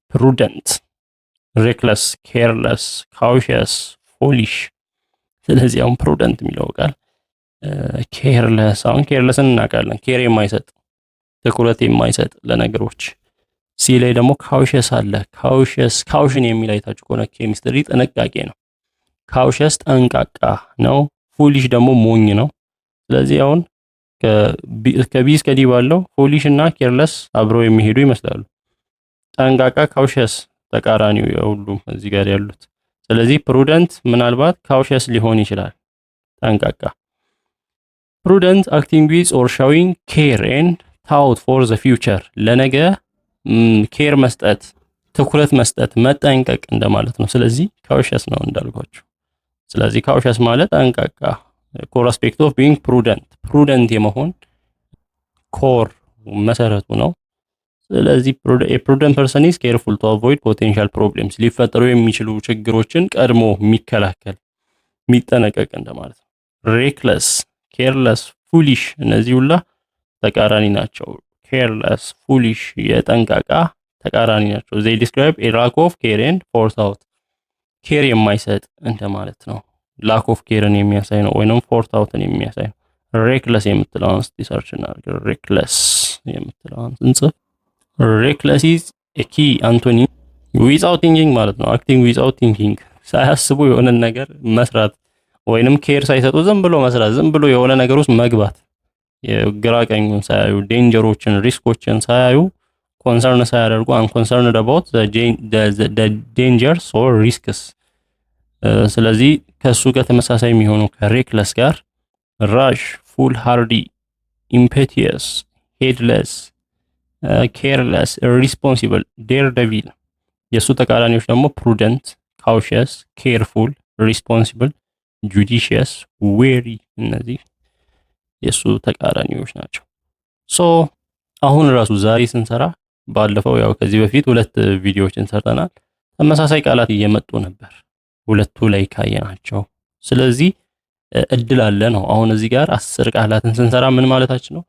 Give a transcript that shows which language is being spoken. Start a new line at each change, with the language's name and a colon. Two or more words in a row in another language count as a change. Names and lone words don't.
English: prudent, reckless, careless, cautious, foolish።
Amharic: ስለዚህ አሁን prudent የሚለው ቃል careless፣ አሁን carelessን እናውቃለን፣ ኬር የማይሰጥ ትኩረት የማይሰጥ ለነገሮች። ሲ ላይ ደግሞ cautious አለ። caution የሚል አይታችሁ ከሆነ ኬሚስትሪ ጥንቃቄ ነው። cautious ጠንቃቃ ነው። foolish ደግሞ ሞኝ ነው። ስለዚህ አሁን ከቢ እስከ ዲ ባለው foolish እና careless አብረው የሚሄዱ ይመስላሉ። ጠንቃቃ cautious ተቃራኒው የሁሉም እዚህ ጋር ያሉት። ስለዚህ prudent ምናልባት cautious ሊሆን ይችላል፣ ጠንቃቃ።
English: prudent acting with or showing care and thought for the future፣
Amharic: ለነገ ኬር መስጠት፣ ትኩረት መስጠት፣ መጠንቀቅ እንደማለት ነው። ስለዚህ cautious ነው እንዳልኳችሁ። ስለዚህ cautious ማለት ጠንቃቃ፣
English: core aspect of being prudent
Amharic: የመሆን core መሰረቱ ነው። ስለዚህ
English: a prudent person is careful to avoid potential problems፣
Amharic: ሊፈጠሩ የሚችሉ ችግሮችን ቀድሞ የሚከላከል የሚጠነቀቅ እንደማለት ነው።
English: reckless፣ careless፣ foolish
Amharic: እነዚህ ሁላ ተቃራኒ ናቸው።
English: careless፣ foolish
Amharic: የጠንቃቃ ተቃራኒ ናቸው።
English: they describe a lack of care and forethought፣
Amharic: ኬር የማይሰጥ እንደማለት ነው።
English: lack of careን
Amharic: የሚያሳይ ነው ወይንም forethoughን የሚያሳይ ነው። reckless የምትለውን እስቲ ሰርች እናድርግ። reckless የምትለውን እንጽፍ።
English: reckless is a key antony without thinking
Amharic: ማለት ነው።
English: acting without thinking፣
Amharic: ሳያስቡ የሆነ ነገር መስራት ወይንም ኬር ሳይሰጡ ዝም ብሎ መስራት፣ ዝም ብሎ የሆነ ነገር ውስጥ መግባት፣ የግራ ቀኙን ሳያዩ፣ ዴንጀሮችን ሪስኮችን ሳያዩ፣ ኮንሰርን ሳያደርጉ
English: unconcerned about the dangers or risks።
Amharic: ስለዚህ ከሱ ጋር ተመሳሳይ የሚሆኑ ከሬክለስ ጋር
English: rash፣ foolhardy፣ impetuous፣ heedless፣ careless፣ irresponsible፣ daredevil።
Amharic: የሱ ተቃራኒዎች ደግሞ
English: prudent፣ cautious፣ careful፣ responsible፣ judicious፣ wary።
Amharic: እነዚህ የሱ ተቃራኒዎች ናቸው። አሁን ራሱ ዛሬ ስንሰራ ባለፈው ያው ከዚህ በፊት 2 ቪዲዮዎችን ሰርተናል። ተመሳሳይ ቃላት እየመጡ ነበር ሁለቱ ላይ ካየናቸው። ስለዚህ እድል አለ ነው። አሁን እዚህ ጋር 10 ቃላትን ስንሰራ ምን ማለታችን ነው?